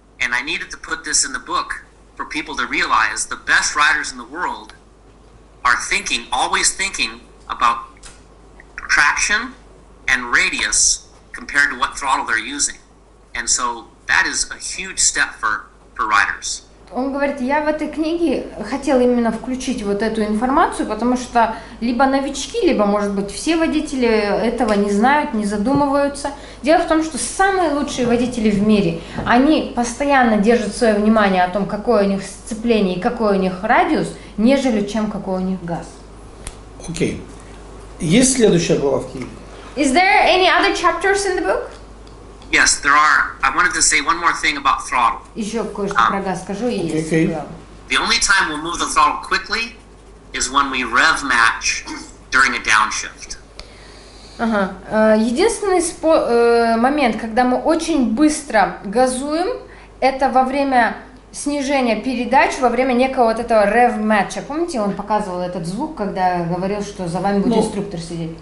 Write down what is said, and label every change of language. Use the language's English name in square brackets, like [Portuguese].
[English] And I needed to put this in the book for people to realize the best riders in the world are always thinking about traction and radius compared to what throttle they're using. And so that is a huge step for riders. [Russian] Он говорит, я в этой книге хотел именно включить вот эту информацию, потому что либо новички, либо, может быть, все водители этого не знают, не задумываются. Дело в том, что самые лучшие водители в мире, они постоянно держат свое внимание о том, какое у них сцепление и какой у них радиус, нежели чем какой у них газ. Окей. Есть следующая глава в книге? [English] Is there any other chapters in the book? Yes, there are. I wanted to say one more thing about throttle. [Russian] Еще кое-что про газ скажу и есть. [English] The only time we'll move the throttle quickly is when we rev match during a downshift. [Russian] Ага. Единственный момент, когда мы очень быстро газуем, это во время снижения передач, во время некого вот этого rev-матча. Помните, он показывал этот звук, когда говорил, что за вами будет инструктор сидеть?